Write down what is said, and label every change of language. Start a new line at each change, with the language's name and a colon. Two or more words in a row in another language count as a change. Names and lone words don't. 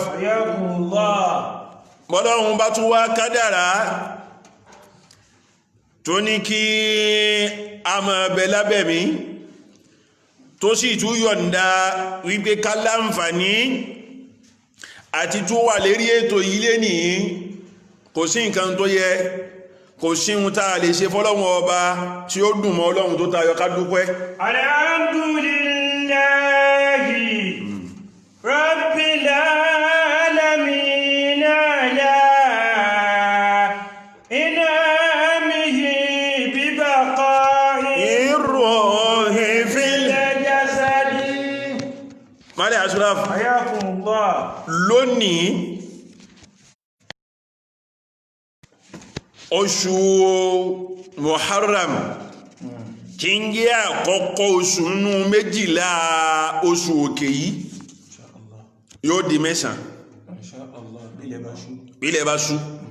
Yoruba: Bọ́lọ́run bá tún wá kádàrá tó ní kí a máa bẹ lábẹ́ mi tó sì tún yọ̀ǹda wípé ká láǹfààní àti tún wà lérí ètò yìí lénìí kò sí nǹkan tó yẹ kò sí ohun tá a lè ṣe fọ́lọ́run ọba tí ó dùn mọ́ Ọlọ́run tó tayọ ká dúpẹ́.
Arabic: الحمد لله رب العالمين على إنعامه ببقاء روحي في الجسد. مالي أشرف حياكم الله.
Yoruba: Lónìí oṣù Muharram tí ń jẹ́ àkọ́kọ́ oṣù nínú méjìlá oṣù òkè yìí yóò di mẹ́sàn-án bílẹ̀ bá ṣú.